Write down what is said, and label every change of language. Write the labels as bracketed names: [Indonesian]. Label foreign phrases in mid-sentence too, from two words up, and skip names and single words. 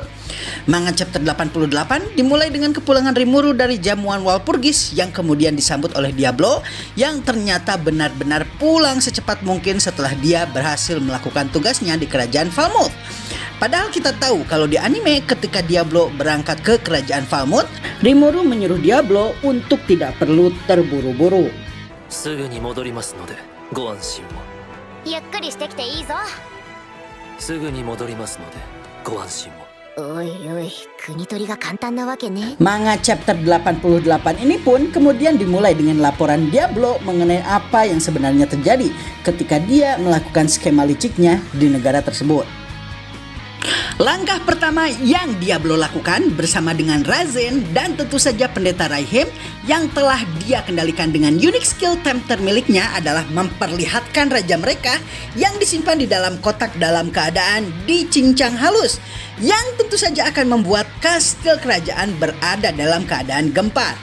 [Indonesian] Manga chapter 88 dimulai dengan kepulangan Rimuru dari jamuan Walpurgis yang kemudian disambut oleh Diablo yang ternyata benar-benar pulang secepat mungkin setelah dia berhasil melakukan tugasnya di kerajaan Falmouth. Padahal kita tahu kalau di anime ketika Diablo berangkat ke kerajaan Falmouth, Rimuru menyuruh Diablo untuk tidak perlu terburu-buru. [Japanese] すぐに戻りますのでご安心を。ゆっくりしてきていいぞ。すぐに戻りますのでご安心を。おいおい、国取りが簡単なわけね。 [Indonesian] Manga chapter 88 ini pun kemudian dimulai dengan laporan Diablo mengenai apa yang sebenarnya terjadi ketika dia melakukan skema liciknya di negara tersebut. Langkah pertama yang Diablo lakukan bersama dengan Razen dan tentu saja pendeta Raihim yang telah dia kendalikan dengan [English] unique skill tempter [Indonesian] miliknya adalah memperlihatkan raja mereka yang disimpan di dalam kotak dalam keadaan dicincang halus, yang tentu saja akan membuat kastil kerajaan berada dalam keadaan gempar.